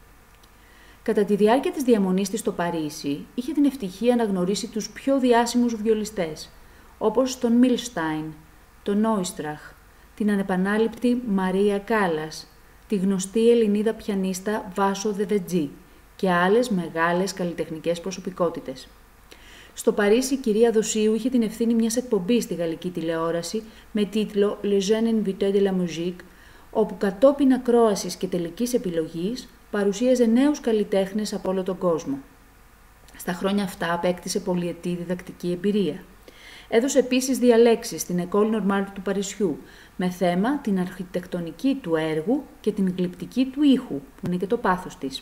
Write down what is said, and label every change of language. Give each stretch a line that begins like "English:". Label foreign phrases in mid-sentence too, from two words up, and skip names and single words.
Greek: Κατά τη διάρκεια της διαμονής της στο Παρίσι, είχε την ευτυχία να γνωρίσει τους πιο διάσημους βιολιστές, όπως τον Μιλστάιν, τον Νόιστραχ, την ανεπανάληπτη Μαρία Κάλλας, τη γνωστή Ελληνίδα πιανίστα Βάσο Δεβετζή και άλλες μεγάλες καλλιτεχνικές προσωπικότητες. Στο Παρίσι η κυρία Δοσίου είχε την ευθύνη μιας εκπομπής στη γαλλική τηλεόραση με τίτλο
French: «Les jeunes invités de la musique»,
Greek: όπου κατόπιν ακρόασης και τελικής επιλογής παρουσίαζε νέους καλλιτέχνες από όλο τον κόσμο. Στα χρόνια αυτά απέκτησε πολυετή διδακτική εμπειρία. Έδωσε επίσης διαλέξεις στην
French: École Normale
Greek: του Παρισιού, με θέμα την αρχιτεκτονική του έργου και την γλυπτική του ήχου, που είναι και το πάθος της.